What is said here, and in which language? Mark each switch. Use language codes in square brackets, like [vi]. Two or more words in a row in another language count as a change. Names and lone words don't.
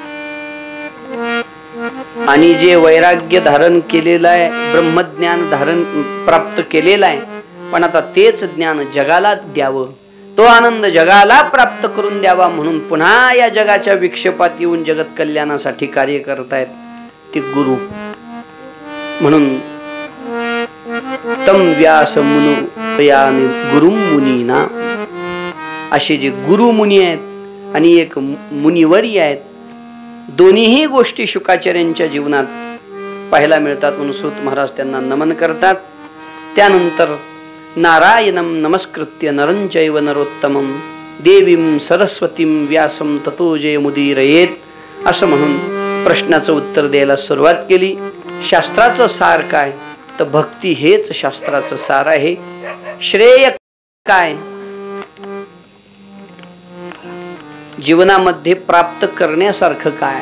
[mr] आणि जे वैराग्य धारण केलेलं आहे, ब्रह्मज्ञान धारण प्राप्त केलेलं आहे, पण आता तेच ज्ञान जगाला द्यावं, तो आनंद जगाला प्राप्त करून द्यावा म्हणून पुन्हा या जगाच्या विक्षेपात येऊन जगत कल्याणासाठी कार्य करतायत ते गुरु. [sa] म्हणून तम व्यास मुनुपयामि गुरुं मुनीना, [mr] असे जे गुरु मुनी आहेत आणि एक मुनिवर्य आहेत, दोन्हीही गोष्टी शुकाचार्यांच्या जीवनात पाहायला मिळतात. म्हणून सूत महाराज त्यांना नमन करतात. [sa] त्यानंतर नारायणं नमस्कृत्य नरं चैव नरोत्तमं देवीं सरस्वतीं व्यासं ततो जयमुदीरयेत [mr] असं म्हणून प्रश्नाचं उत्तर द्यायला सुरुवात केली. शास्त्राचं सार काय? तर भक्ती हेच शास्त्राचं सार आहे. श्रेय काय? जीवनामध्ये प्राप्त करण्यासारखं काय?